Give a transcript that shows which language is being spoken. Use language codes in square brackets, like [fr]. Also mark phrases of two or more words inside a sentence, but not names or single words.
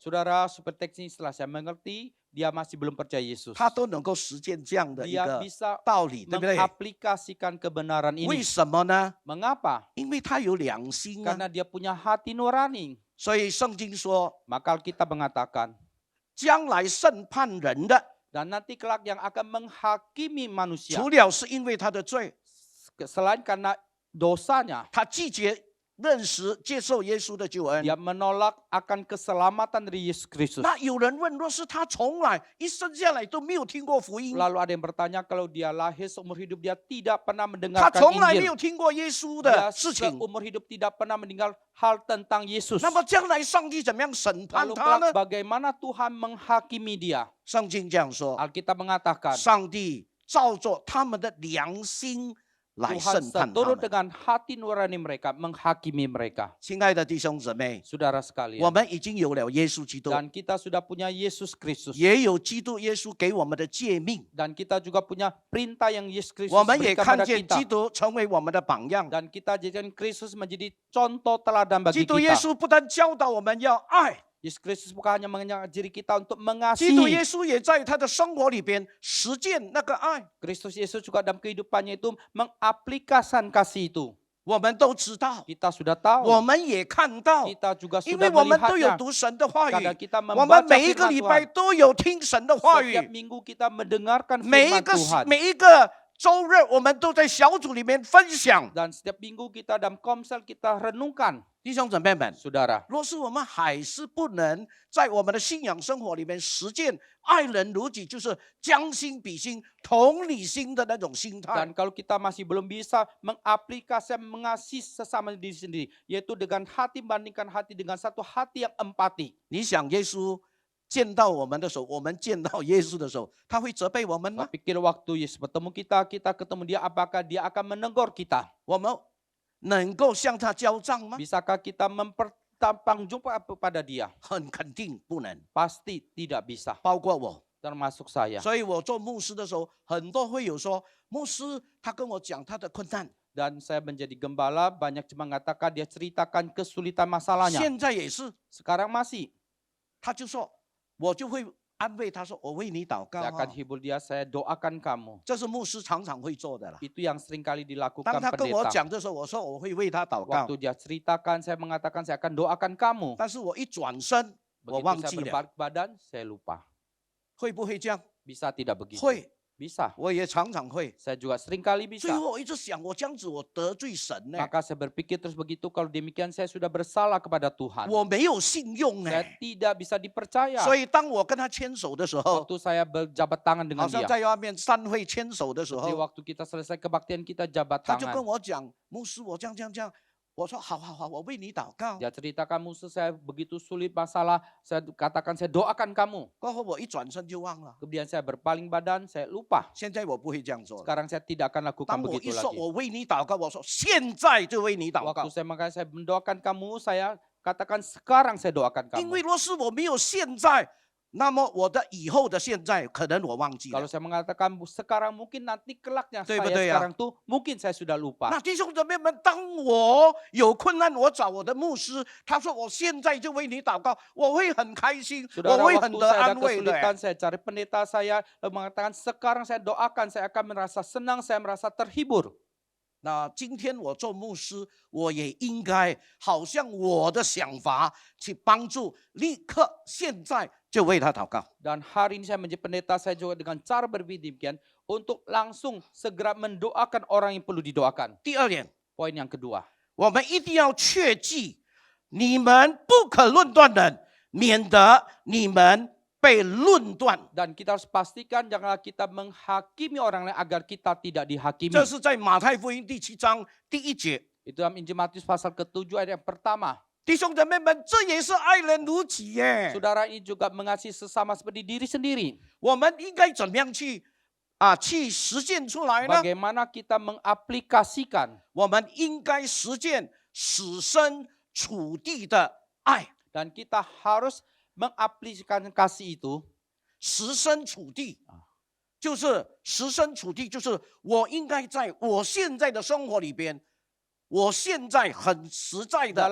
[id] Saudara, super teks ini setelah saya mengerti, dia masih belum percaya Yesus. [zh] 他都能够实践这样的一 [id] Dia [zh] 个 [id] bisa [zh] 道理，对不对？ [id] mengaplikasikan kebenaran [zh] 为 [id] ini. [zh] 什么呢？ [id] Mengapa? [zh] 因为他有良心啊。 [id] Karena dia punya hati nurani. [zh] 所以圣经说， [id] Maka kita mengatakan, [zh] 将来审判人的， [id] dan nanti kelak yang akan menghakimi manusia, [zh] 除了是因为他的罪， [id] selain karena dosanya, [zh] 他拒绝认识、接受耶稣的救恩。 [id] dia menolak akan keselamatan dari Yesus Kristus. [zh] 那有人问，若是他从来一生下来都没有听过福音， [id] Lalu ada yang bertanya, kalau dia lahir seumur hidup dia tidak pernah [zh] 他 [id] mendengarkan [zh] 从来没有 [id] Injil. [zh] 听过耶稣 [id] Dia [zh] 的事情， [id] seumur hidup tidak pernah mendengar hal tentang Yesus. [zh] 那么将来上帝怎么样审判 [id] Lalu [zh] 他呢 [id] kelak？bagaimana Tuhan menghakimi dia? [zh] 圣经这样说， [id] Alkitab mengatakan, [zh] 上帝照着他们的良心来 [id] Tuhan [zh] 审判他 [id] seturut [zh] 们。 [id] dengan hati nurani mereka, menghakimi mereka. [zh] 亲爱的弟兄姊妹， [id] Saudara [zh] 我 [id] sekalian, [zh] 们已经有了耶稣基督， [id] dan kita sudah punya Yesus Kristus. [zh] 也有基督耶稣给我们的诫命， [id] Dan kita juga punya perintah yang Yesus Kristus [zh] 我们也 [id] berikan [zh] 看 [id] pada [zh] 见 [id] kita. [zh] 基督成为我们的榜样。 [id] Dan kita jadikan Kristus menjadi contoh teladan [zh] 基 [id] bagi [zh] 督耶 [id] kita. [zh] 稣不但教导我们要爱， [id] Yesus Kristus bukan hanya mengajari kita untuk [zh] 基督耶 [id] mengasihi. [zh] 稣也在他的生活里边实践那个爱。 [id] Kristus Yesus juga dalam kehidupannya itu mengaplikasikan kasih itu. [zh] 我们都知道， [id] Kita sudah [zh] 我 [id] tahu. [zh] 们也看到， [id] Kita juga [zh] 因 [id] sudah [zh] 为我们都有 [id] melihatnya. [zh] 读神的话 [id] Karena [zh] 语， [id] kita [zh] 我们 [id] membaca [zh] 每一个 [id] firman [zh] 礼拜 [id] Tuhan. [zh] 都有听神的话 [id] Setiap [zh] 语， [id] minggu kita mendengarkan [zh] 每一 [id] firman [zh] 个 [id] Tuhan. [zh] 每一个周日我们都在小组里面分享。 [id] Dan setiap minggu kita dalam komsel kita renungkan. [zh] 弟兄姊妹们， [id] Saudara, [zh] 若是我们还是不能在我们的信仰生活里面实践爱人如己，就是将心比心、同理心的那种心态 [id] dan，kalau kita masih belum bisa mengaplikasikan mengasihi sesama diri sendiri, yaitu dengan hati bandingkan hati dengan satu hati yang empati. [zh] 你想耶稣见到我们的时候，我们见到耶稣的时候，他会责备我们 [id] Saya [zh] 吗？ [id] pikir waktu Yesus bertemu kita, kita ketemu dia, apakah dia akan menegur kita? [zh] 我们能够向他交账吗？ [id] Bisakah kita mempertanggungjawab kepada dia? [zh] 很肯定不能， [id] Pasti tidak bisa, [zh] 包括我。 [id] termasuk saya. [zh] 所以我做牧师的时候，很多会有说，牧师他跟我讲他的困难， [id] Dan saya menjadi gembala, banyak cuma mengatakan dia ceritakan kesulitan masalahnya. [zh] 现在也是， [id] Sekarang masih. [zh] 他就说，我就会安慰他说，我为你祷告 [id] Saya [zh] 啊 [id] akan hibur dia, saya doakan kamu. [zh] 这是牧师常常会做的啦。 [id] Itu yang sering kali [zh] 当 [id] dilakukan [zh] 他跟我 [id] pendeta. [zh] 讲的时候，我说我会为他祷告 [id] Waktu，dia ceritakan, saya mengatakan saya akan doakan kamu. [zh] 但是我一转身，我 [id] Begitu [zh] 忘 [id] saya [zh] 记了， [id] berbalik badan, saya lupa. [zh] 会不会这样？ [id] Bisa tidak begitu? [zh] 会， [id] Bisa. [zh] 我也常常会。 [id] Saya juga sering kali [zh] 最 [id] bisa. [zh] 后我一直想，我这样子我得罪神呢， [id] Maka saya berpikir terus begitu, kalau demikian saya sudah bersalah kepada Tuhan. [zh] 我没有信用呢。 [id] Saya tidak bisa dipercaya. [zh] 所以当我跟他牵手的时候， [id] Waktu saya berjabat tangan [zh] 好 [id] dengan [zh] 像 [id] dia. [zh] 在外面散会牵手的时 [id] Jadi [zh] 候， [id] waktu kita selesai kebaktian kita jabat [zh] 他就跟 [id] tangan. [zh] 我讲，牧师，我这样这样这样。我说好好好，我为你祷告。 [id] Dia ceritakan musuh saya begitu sulit masalah, saya katakan saya doakan kamu. [zh] 过后我一转身就忘了。 [id] Kemudian saya berpaling badan, saya lupa. [zh] 现在我不会这样做了。 [id] Sekarang saya tidak akan lakukan [zh] 当我一 [id] begitu [zh] 说 [id] lagi. [zh] 我为你祷告，我说现在就为你祷 [id] Waktu [zh] 告。 [id] saya makanya saya mendoakan kamu, saya katakan sekarang saya doakan [zh] 因为 [id] kamu. [zh] 若是我没有现在，那么我的以后的现在可能我忘记 [id] Kalau [zh] 了。 [id] saya mengatakan sekarang, mungkin nanti kelaknya saya [zh] 对不对呀？ [id] sekarang tuh mungkin saya sudah lupa. [zh] 那弟兄姊妹们，当我有困难，我找我的牧师，他说我现在就为你祷告，我会很开心， [id] Saudara, [zh] 我会很 [id] waktu [zh] 得 [id] saya ada [zh] 安慰的。 [id] kesulitan, saya cari pendeta saya, lalu mengatakan sekarang saya doakan, saya akan merasa senang, saya merasa terhibur. [zh] 那今天我做牧师，我也应该好像我的想法去帮助，立刻现在就为他祷告。 [id] Dan hari ini saya menjadi pendeta, saya juga dengan cara berpikir demikian untuk langsung segera mendoakan orang yang perlu didoakan. [zh] 第二点， [id] Poin yang kedua, [zh] 我们一定要确记，你们不可论断人，免得你们被论断。 [id] dan kita harus pastikan janganlah kita menghakimi orang lain agar kita tidak dihakimi. [zh] 这是在马太福音第7章第1节。 [id] Itu dalam Injil Matius pasal ke-7 ayat yang pertama. [zh] 弟兄姊妹们，这也是爱人如己耶。 [id] Saudara, ini juga mengasihi sesama seperti diri sendiri. [zh] 我们应该怎么样去实践出来呢？ [id] Bagaimana kita mengaplikasikan? [zh] 我们应该实践设身处地的爱， [id] Dan kita harus mengaplikasikan kasih itu. [zh] 设身处地，就是设身处地，就是我应该在我现在的生活里边， 我现在很实在的